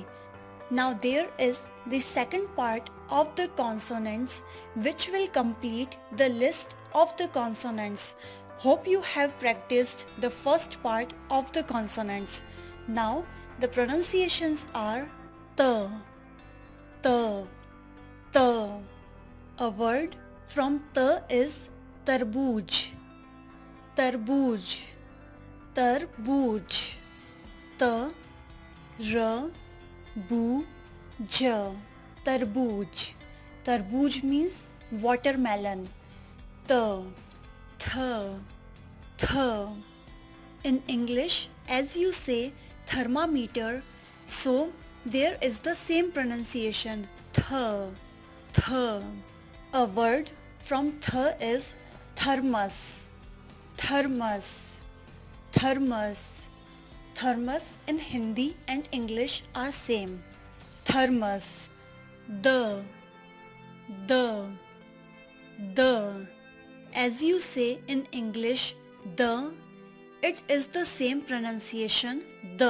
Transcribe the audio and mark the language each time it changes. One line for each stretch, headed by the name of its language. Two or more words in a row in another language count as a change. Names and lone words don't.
English: Now there is the second part of the consonants which will complete the list of the consonants. Hope you have practiced the first part of the consonants. Now the pronunciations are t, t, t. A word from t is tarbooj.
Hindi: तरबूज तरबूज त र बू ज तरबूज तरबूज
English: means watermelon त th th in English as you say thermometer, so there is the same pronunciation th th. A word from th is thermos thermos thermos thermos in Hindi and English are same thermos the the as you say in English the, it is the same pronunciation the.